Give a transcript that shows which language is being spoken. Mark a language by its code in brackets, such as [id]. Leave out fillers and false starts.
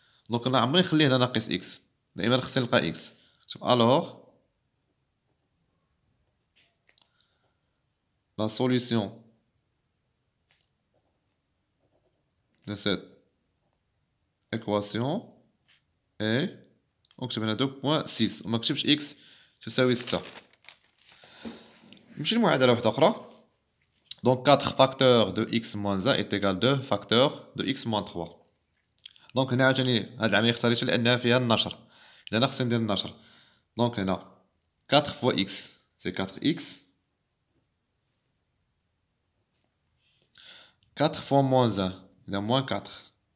[ar] دونك أنا عمري نخلي هنا ناقص x، دائما خصني نلقى x. شوف ألوغ [fr] la solution de cette équation est، [ar] ونكتب هنا 2.6 وما كتبش x تساوي 6. نمشي لمعادلة واحدة أخرى. دونك [fr] 4 facteur de x moins 1 est égal 2 facteur de x moins 3. [ar] دونك هنا عاوتاني هاد العملية اختاريتها لأنها فيها النشر. إذا أنا خصني ندير النشر. دونك هنا [fr] 4 fois x c'est 4x، 4 fois moins 1 il y a moins 4.